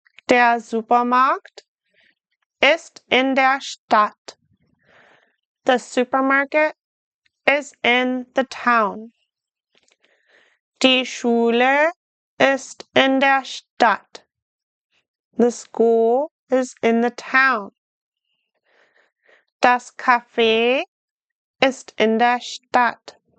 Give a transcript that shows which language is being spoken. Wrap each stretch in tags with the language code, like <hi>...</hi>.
<de>Der Supermarkt ist in der Stadt.</de> <en>The supermarket is in the town.</en> <de>Die Schule ist in der Stadt.</de> <en>The school is in the town.</en> <de>Das Café ist in der Stadt.</de>